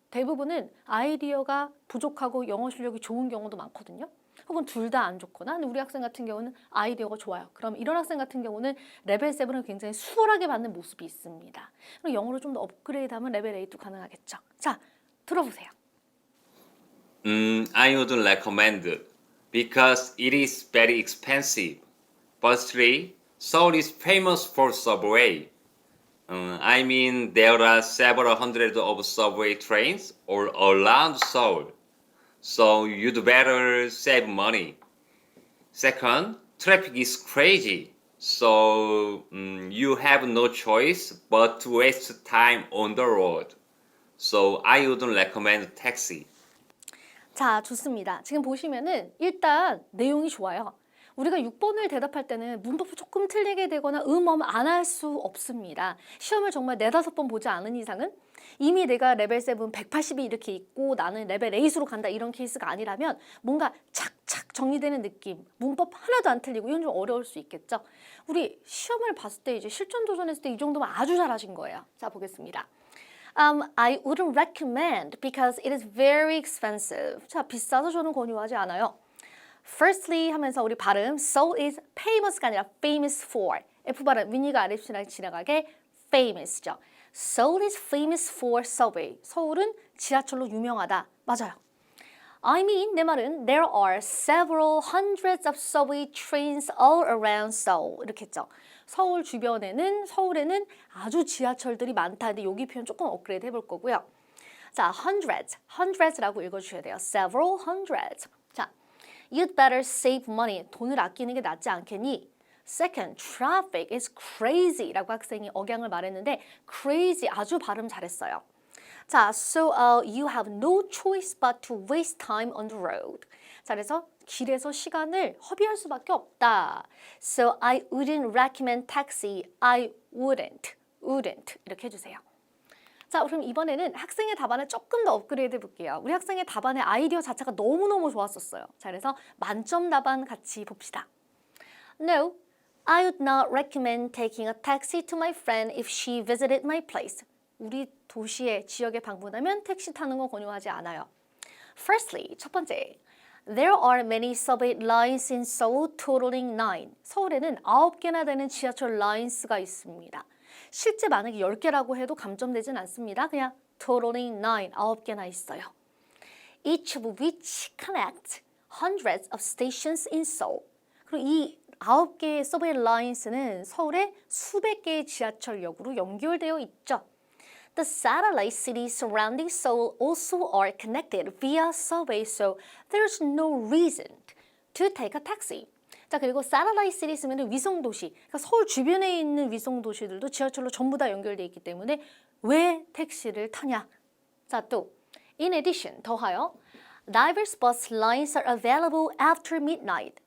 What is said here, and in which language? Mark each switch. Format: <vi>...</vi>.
<ko>대부분은 아이디어가 부족하고 영어 실력이 좋은 경우도 많거든요. 혹은 둘 다 안 좋거나 우리 학생 같은 경우는 아이디어가 좋아요. 그럼 이런 학생 같은 경우는 레벨 7을 굉장히 수월하게 받는 모습이 있습니다. 그럼 영어를 좀 더 업그레이드하면 레벨 8도 가능하겠죠. 자, 들어보세요.</ko> <en>I wouldn't recommend it because it is very expensive. Firstly, Seoul is famous for subway. I mean, there are several hundred of subway trains all around Seoul, so you'd better save money. Second, traffic is crazy, so you have no choice but to waste time on the road. So I wouldn't recommend taxi.</en> <ko>자, 좋습니다. 지금 보시면은 일단 내용이 좋아요. 우리가 6번을 대답할 때는 문법을 조금 틀리게 되거나 안 할 수 없습니다. 시험을 정말 4-5번 보지 않은 이상은 이미 내가 레벨 7 180이 이렇게 있고 나는 레벨 8으로 간다 이런 케이스가 아니라면 뭔가 착착 정리되는 느낌, 문법 하나도 안 틀리고 이건 좀 어려울 수 있겠죠. 우리 시험을 봤을 때 이제 실전 도전했을 때 이 정도면 아주 잘하신 거예요. 자, 보겠습니다.</ko> <en>I wouldn't recommend because it is very expensive.</en> <ko>자, 비싸서 저는 권유하지 않아요.</ko> <en>Firstly</en> <ko>하면서 우리 발음</ko> <en>Seoul is famous</en> <ko>가 아니라</ko> <en>famous for</en> <ko>F 발음 윗니가 아랫니랑 지나가게 famous죠.</ko> <en>Seoul is famous for subway.</en> <ko>서울은 지하철로 유명하다. 맞아요.</ko> <en>I mean,</en> <ko>내 말은</ko> <en>there are several hundreds of subway trains all around Seoul.</en> <ko>이렇게 했죠. 서울에는 아주 지하철들이 많다. 근데 여기 표현 조금 업그레이드 해볼 거고요. 자, hundreds라고 읽어주셔야 돼요.</ko> <en>Several hundreds. 자, you'd better save money.</en> <ko>돈을 아끼는 게 낫지 않겠니?</ko> <en>Second, traffic is crazy</en> <ko>라고 학생이 억양을 말했는데 crazy 아주 발음 잘했어요.</ko> <en>자, so you have no choice but to waste time on the road.</en> <ko>자, 그래서 길에서 시간을 허비할 수밖에 없다.</ko> <en>So I wouldn't recommend taxi. I wouldn't</en> <ko>이렇게 해주세요. 자, 그럼 이번에는 학생의 답안을 조금 더 업그레이드 해볼게요. 우리 학생의 답안의 아이디어 자체가 너무너무 좋았었어요. 자, 그래서 만점 답안 같이 봅시다.</ko> <en>No, I would not recommend taking a taxi to my friend if she visited my place.</en> <ko>우리 도시에, 지역에 방문하면 택시 타는 거 권유하지 않아요.</ko> <en>Firstly,</en> <ko>첫 번째,</ko> <en>there are many subway lines in Seoul totaling 9.</en> <ko>서울에는 9개나 되는 지하철 lines가 있습니다. 실제 만약에 10개라고 해도 감점되진 않습니다. 그냥 totaling 9, 9개나 있어요.</ko> <en>Each of which connect hundreds of stations in Seoul.</en> <ko>그리고 이 9개의 subway lines는 서울의 수백 개의 지하철역으로 연결되어 있죠.</ko> <en>The satellite cities surrounding Seoul also are connected via subway, so there's no reason to take a taxi.</en> <ko>자, 그리고 satellite cities면 위성도시, 그러니까 서울 주변에 있는 위성도시들도 지하철로 전부 다 연결되어 있기 때문에 왜 택시를 타냐?</ko> <en>자,</en> <ko>또</ko> <en>in addition,</en> <ko>더하여</ko> <en>diverse bus lines are available after midnight.</en>